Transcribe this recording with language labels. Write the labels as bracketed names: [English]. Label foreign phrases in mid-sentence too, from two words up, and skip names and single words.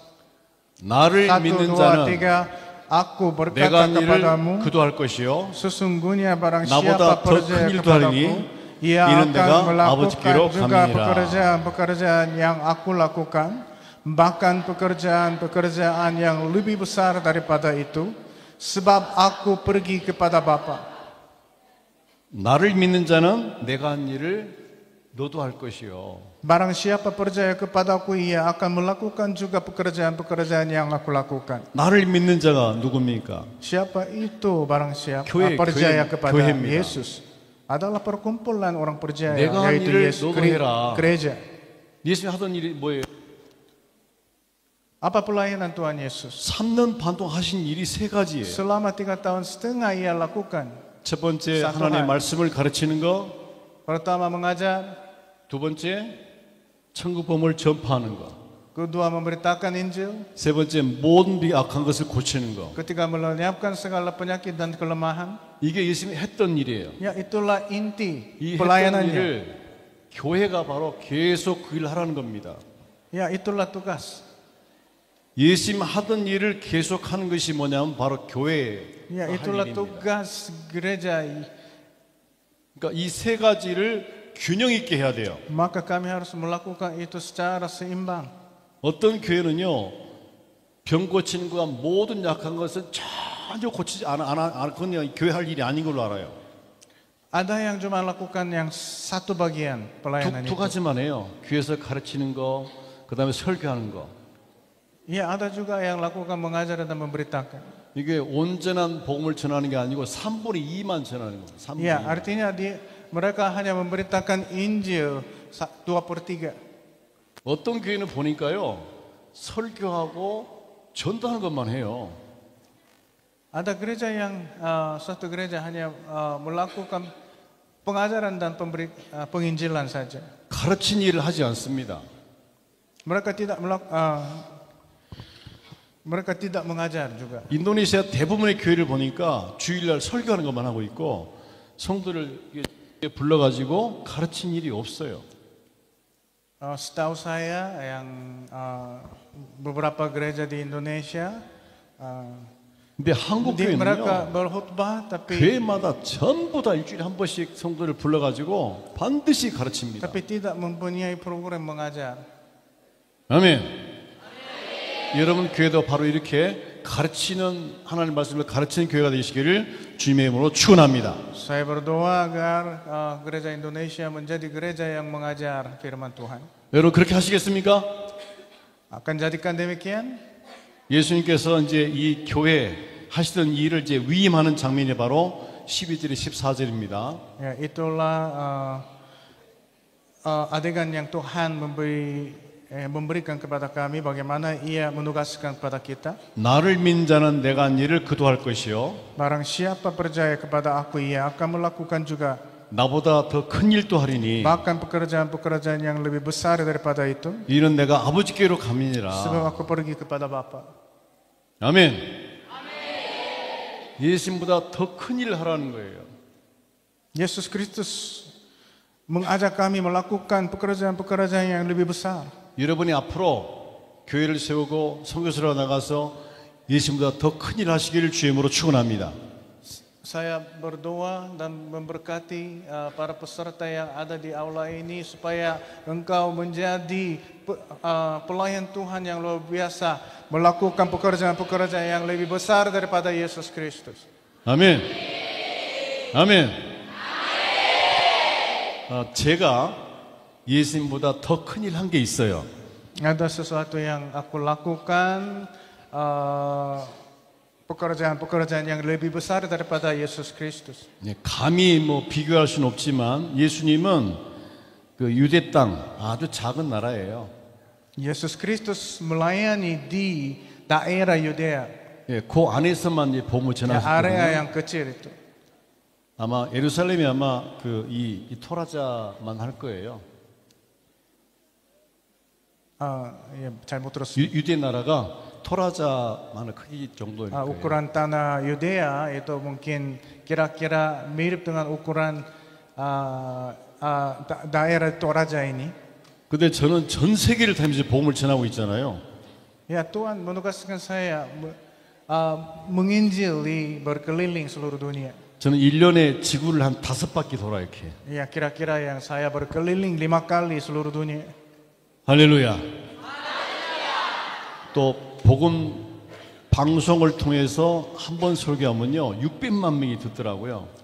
[Korean] 나를 1, 믿는 2, 자는 [Indonesian] 3. Aku [Korean] 내가 [Indonesian] berkata [Korean] 일을 [Indonesian] kepadamu, [Korean] 그도할 것이요 [Indonesian] sesungguhnya barang [Korean] 나보다 [Indonesian] siapa [Korean] 더 [Indonesian] percaya [Korean] 큰 일도 하리니 [Indonesian] kepadaku, ia [Korean] 이는 [Indonesian] akan [Korean] 내가 [Indonesian] melakukan [Korean] 아버지께로 [Indonesian] juga [Korean] 가느니라. [Indonesian] pekerjaan-pekerjaan yang aku lakukan, bahkan pekerjaan-pekerjaan yang lebih besar daripada itu, sebab aku pergi kepada Bapa. [Korean] 나를 믿는 자는 내가 한 일을 너도 할 것이요. [Indonesian] Barang siapa percaya kepadaku, ia akan melakukan juga pekerjaan-pekerjaan yang aku lakukan. [Korean] 나를 믿는 자가 누굽니까? [Indonesian] Siapa itu barang siapa [Korean] 교회, [Indonesian] percaya kepada [Korean] 교회입니다. [Indonesian] Yesus? Adalah perkumpulan orang percaya, [Korean] 내가 한 [Indonesian] yaitu [Korean] 일을 [Indonesian] Yesus [Korean] 너도 해라. [Indonesian] gereja. [Korean] 예수님이 하던 일이 뭐예요? [Indonesian] Apa pelayanan Tuhan Yesus? [Korean] 3년 반 동안 하신 일이 세 가지예요. [Indonesian] Selama 3,5 tahun ia lakukan. [Korean] 첫 번째 사도한. 하나님의 말씀을 가르치는 거, [Indonesian] Pertama mengajar, [Korean] 두 번째 천국 복음을 전파하는 거, [Indonesian] kedua memberitakan Injil, [Korean] 세 번째 모든 비 악한 것을 고치는 거. [Indonesian] ketiga melenyapkan segala penyakit dan kelemahan. [Korean] 이게 예수님이 했던 일이에요. [Indonesian] Ya, itulah inti [Korean] 이 했던 [Indonesian] pelayanannya. [Korean] 일을 교회가 바로 계속 그 일을 하라는 겁니다. [Indonesian] Ya, itulah tugas. [Korean] 예수님 하던 일을 계속하는 것이 뭐냐면 바로 교회의 [Indonesian] Ya, [Korean] 할 [Indonesian] itulah [Korean] 일입니다. [Indonesian] tugas gereja. [Korean] 그러니까 이 세 가지를 균형 있게 해야 돼요. [Indonesian] Maka kami harus melakukan itu secara seimbang. [Korean] 어떤 교회는요, 병 고치는 거와 모든 약한 것은 전혀 고치지 그건 교회 할 일이 아닌 걸로 알아요. [Indonesian] Ada yang cuma lakukan yang satu bagian pelayanan [Korean] 두 [Indonesian] itu. [Korean] 가지만 해요. 교회에서 가르치는 거, 그 다음에 설교하는 거. [Indonesian] Ya, ada juga yang lakukan mengajar dan memberitakan. [Korean] 이게 온전한 복음을 전하는 게 아니고 3분의 2만 전하는 거예요. 3분의 [Indonesian] Ya, [Korean] 2. [Indonesian] artinya mereka hanya memberitakan Injil 2/3. [Korean] 어떤 교회는 보니까요, 설교하고 전도하는 것만 해요. [Indonesian] Ada gereja yang suatu gereja hanya melakukan pengajaran dan penginjilan saja. [Korean] 가르친 일을 하지 않습니다. [Indonesian] Mereka tidak mengajar juga. [Korean] 인도네시아 대부분의 교회를 보니까 주일날 설교하는 것만 하고 있고 성도를 불러가지고 가르친 일이 없어요. [Indonesian] Setahu saya yang beberapa gereja di Indonesia [Korean] 근데 한국 [Indonesian] mereka [Korean] 교회는요, [Indonesian] berkhutbah tapi [Korean] 교회마다 전부 다 일주일에 한 번씩 성도를 불러가지고 반드시 가르칩니다. [Indonesian] tidak mempunyai program mengajar. [Korean] 아멘. 여러분 교회도 바로 이렇게 가르치는 하나님 말씀을 가르치는 교회가 되시기를 주님의 이름으로 축원합니다. [Indonesian] Saya berdoa agar gereja Indonesia menjadi gereja yang mengajar firman Tuhan. [Korean] 여러분 그렇게 하시겠습니까? [Indonesian] Akan jadikan demikian? [Korean] 예수님께서 이제 이 교회 하시던 일을 이제 위임하는 장면이 바로 12절에 14절입니다. [Indonesian] Ya, itulah adegan yang Tuhan memberikan kepada kami bagaimana Ia menugaskan kepada kita. [Korean] 나를 믿는 자는 내가 한 일을 그도 할 것이요. [Indonesian] Barang siapa percaya kepada aku, ia akan melakukan juga [Korean] 나보다 더 큰 일도 하리니 [Indonesian] bahkan pekerjaan-pekerjaan yang lebih besar daripada itu. [Korean] 이는 내가 아버지께로 가미니라. [Indonesian] Sebab aku pergi kepada Bapa. [Korean] 아멘. 예수님보다 더 큰 일을 하라는 거예요. [Indonesian] Yesus Kristus mengajak kami melakukan pekerjaan-pekerjaan yang lebih besar. [Korean] 여러분이 앞으로 교회를 세우고 선교사로 나가서 예수님보다 더 큰 일 하시기를 주의 이름으로 축원합니다. [Indonesian] Saya berdoa dan memberkati para peserta yang ada di aula ini supaya engkau menjadi pelayan Tuhan yang luar biasa, melakukan pekerjaan-pekerjaan yang lebih besar daripada Yesus Kristus. [Korean] 아멘. 아멘. 제가 예수님보다 더 큰 일 한 게 있어요. [Indonesian] Ada sesuatu yang aku lakukan, pekerjaan-pekerjaan yang lebih besar daripada Yesus Kristus. [Korean] 감히 뭐 비교할 수는 없지만 예수님은 그 유대 땅 아주 작은 나라예요. [Indonesian] Yesus Kristus melayani di daerah Yudea, [Korean] 그 안에서만 이제 복음을 [Indonesian] area [Korean] 전하셨거든요. [Indonesian] yang kecil itu. [Korean] 아마 예루살렘이 아마 이 토라자만 할 거예요. Ya, 잘 못 들었어요. 유대 나라가 토라자만의 크기 정도일 거예요. [Indonesian] Ukuran tanah Yudea itu mungkin kira-kira mirip dengan ukuran daerah Toraja ini. [Korean] 근데 저는 전 세계를 다니면서 복음을 전하고 있잖아요. [Indonesian] Ya, Tuhan menugaskan saya menginjili berkeliling seluruh dunia. [Korean] 저는 1년에 지구를 한 5바퀴 돌아 이렇게. [Indonesian] Ya, kira-kira yang saya berkeliling 5 kali seluruh dunia. [Korean] 할렐루야. 또 복음 방송을 통해서 한 번 설교하면요 600만 명이 듣더라고요.